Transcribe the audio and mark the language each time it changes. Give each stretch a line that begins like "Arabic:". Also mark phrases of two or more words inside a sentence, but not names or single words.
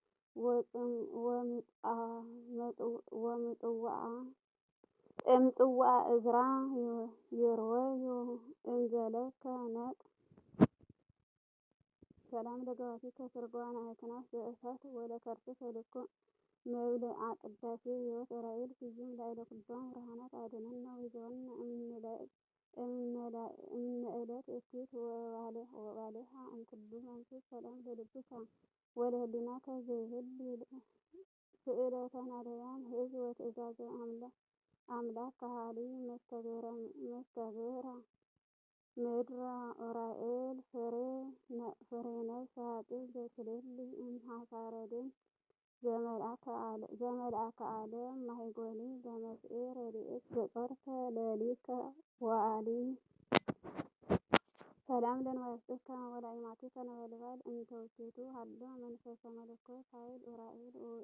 Geez: እምጽዋዓ ዕዝራ ይርወዩ እንዘለከ ነቅ ሰላም ለገባቲከ ስርግዋነ አእክናፍ ዘእሳት ወለከርስከ ልኩ መብልዓ ቅዳሴ ሕይወት ዑራኤል ስዩም ላዕለ ኩሎም ብርሃናት አድኅነነ ወይዘወነ እምነ ዕለት እኪት ወባልሐ እምኩሉ መንሱት ሰላም ለልብከ ወለህሊናከ ዘይህሊ ስእለተ ነዳያን ሕዝብ ወትእዛዘ አምላክ ከሃሊ መስተግብረ ምድረ ዑራኤል ፍሬ ነፍስ ኃጥእ ዘትሌሊ እምኀሳረ ደም ዘመልአከ ዓለም ማይጎኒ በመስኤ ረድኤት ዘጾርከ ለሊከ ወአሊ ሰላም ለንዋያስከ ወለአይማቲከ ነበልባል እንተ ውስቴቱ ሀሎ መንፈሰ መለኮት ኃይል ኡራኤል ውኢ